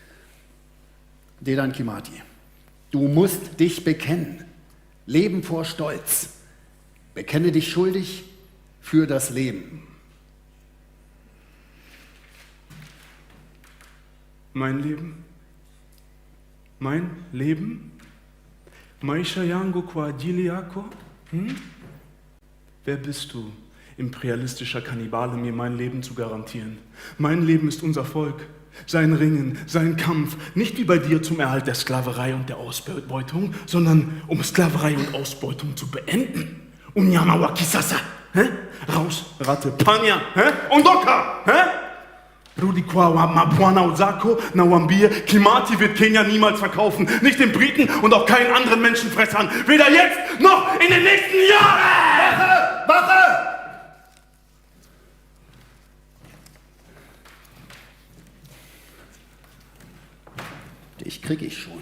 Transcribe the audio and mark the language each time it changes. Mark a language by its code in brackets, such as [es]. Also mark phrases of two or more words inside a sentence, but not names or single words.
[de] Dedan Kĩmathi, du musst dich bekennen. Leben vor Stolz. Bekenne dich schuldig für das Leben. Mein Leben? Mein Leben? [sw] Maisha yangu kwa ajili yako? [de] Wer bist du, imperialistischer Kannibale, mir mein Leben zu garantieren? Mein Leben ist unser Volk, sein Ringen, sein Kampf, nicht wie bei dir zum Erhalt der Sklaverei und der Ausbeutung, sondern um Sklaverei und Ausbeutung zu beenden. [sw] Unyama wa kisasa, [de] raus, Ratte, [sw] Panya, Ondoka, Rudi kwa mabwana uzako, na wambie, [de] Kĩmathi wird Kenia niemals verkaufen, nicht den Briten und auch keinen anderen Menschenfressern, weder jetzt noch in den nächsten Jahren! Wache! Dich krieg ich schon.